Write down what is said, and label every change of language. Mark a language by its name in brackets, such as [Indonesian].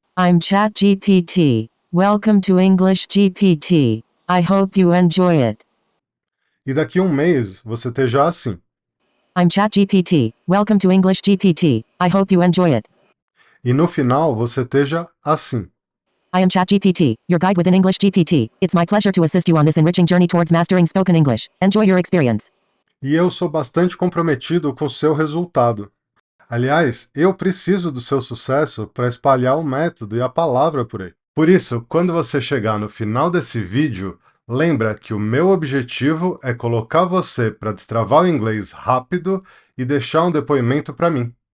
[English] I'm ChatGPT. Welcome to English GPT. I hope you enjoy it. [Portuguese] e daqui a um mês você esteja assim. [English] I'm ChatGPT. Welcome to English GPT. I hope you enjoy it. [Portuguese] E no final você esteja assim. [English] I am ChatGPT, your guide within English GPT. It's my pleasure to assist you on this enriching journey towards mastering spoken English. Enjoy your experience. [Portuguese] E eu sou bastante comprometido com o seu resultado. Aliás, eu preciso do seu sucesso para espalhar o método e a palavra por aí. Por isso, quando você chegar no final desse vídeo, Lembra que o meu objetivo é colocar você para destravar o inglês rápido e deixar um depoimento para mim.